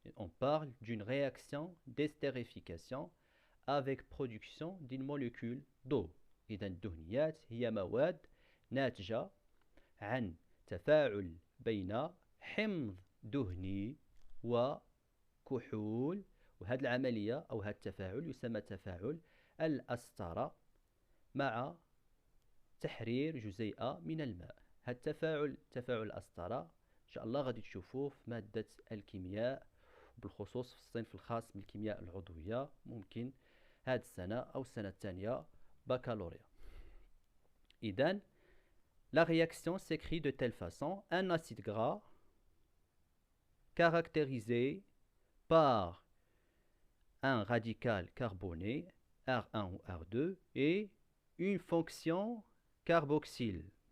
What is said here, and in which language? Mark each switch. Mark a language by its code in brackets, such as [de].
[fr] On parle d'une réaction d'estérification avec production d'une molécule d'eau. [ar] إذا الدهنيات هي مواد ناتجة عن تفاعل بين حمض دهني وكحول، وهذه العملية أو هذا التفاعل يسمى تفاعل الأسترة مع تحرير جزيئة من الماء. هذا التفاعل تفاعل الأسترة إن شاء الله غادي تشوفوه في مادة الكيمياء، بالخصوص في الصنف الخاص بالكيمياء العضوية، ممكن هذه السنة أو السنة الثانية بكالوريا. [fr] إذن la réaction s'écrit de telle façon: un acide gras caractérisé par un radical carboné R1 ou R2 et une fonction carboxyle.